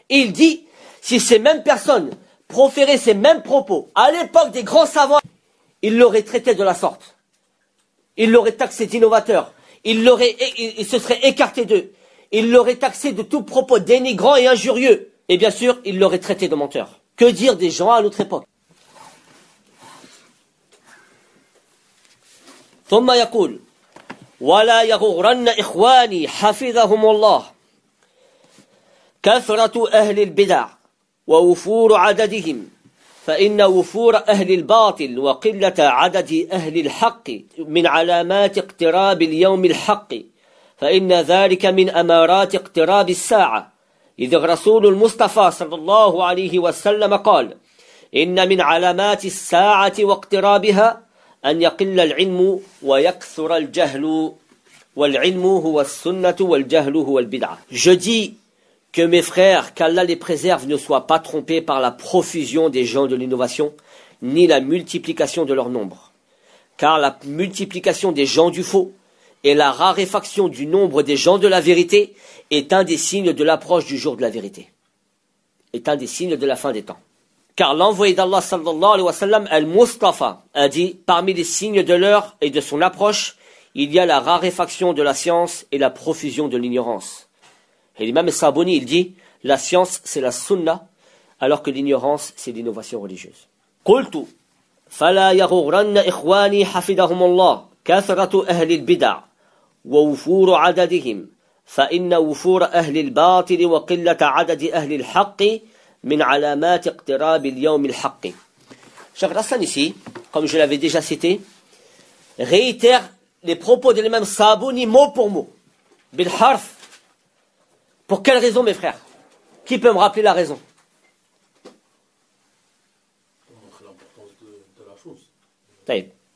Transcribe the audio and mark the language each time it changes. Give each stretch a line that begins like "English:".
French: Et il dit, si ces mêmes personnes proféraient ces mêmes propos à l'époque des grands savants, ils l'auraient traité de la sorte. Ils l'auraient taxé d'innovateur. Ils se seraient écartés d'eux. Ils l'auraient taxé de tout propos dénigrant et injurieux. Et bien sûr, ils l'auraient traité de menteur. Que dire des gens à notre époque?
Arabic: ثم يقول ولا يغرن إخواني حفظهم الله كثرة أهل البدع ووفور عددهم فإن وفور أهل الباطل وقلة عدد أهل الحق من علامات اقتراب اليوم الحق فإن ذلك من أمارات اقتراب الساعة إذ رسول المصطفى صلى الله عليه وسلم قال إن من علامات الساعة واقترابها أن يقل العلم ويكثر الجهل والعلم هو السنة والجهل هو البدعة.
French: Je dis que mes frères, qu'Allah les préserve, ne soient pas trompés par la profusion des gens de l'innovation, ni la multiplication de leur nombre. Car la multiplication des gens du faux et la raréfaction du nombre des gens de la vérité est un des signes de l'approche du jour de la vérité. Est un des signes de la fin des temps. Car l'envoyé d'Allah sallallahu alayhi wa sallam, Al-Mustafa, a dit, parmi les signes de l'heure et de son approche, il y a la raréfaction de la science et la profusion de l'ignorance. Et l'imam Sabouni, il dit, la science, c'est la sunna, alors que l'ignorance, c'est l'innovation religieuse.
Arabic: قلت, فلا يغرن إخواني حفظهم الله كثرة أهل البدع ووفور عددهم فإن وفور أهل الباطل وقلة عدد أهل الحق من علامات اقتراب اليوم الحق.
French: Cheikh Hassan ici, comme je l'avais déjà cité, réitère les propos de l'imam Sabouni mot pour mot,
Arabic: بالحرف.
French: Pour quelle raison, mes frères? Qui peut me rappeler la raison? L'importance de la chose.